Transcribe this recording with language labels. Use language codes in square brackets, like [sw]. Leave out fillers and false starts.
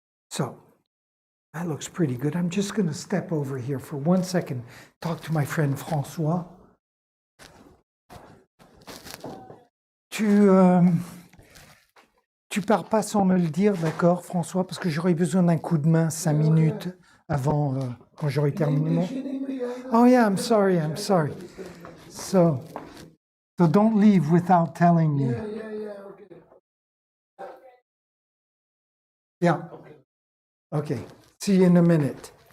[en] So that looks pretty good. I'm just going to step over here for 1 second, talk to my friend François. [fr] Tu pars pas sans me le dire, d'accord, François, parce que j'aurais besoin d'un coup de main 5 minutes avant, quand j'aurai terminé mon... [en] Oh yeah, I'm sorry. So don't leave without telling me. Yeah. Okay. See you in a minute.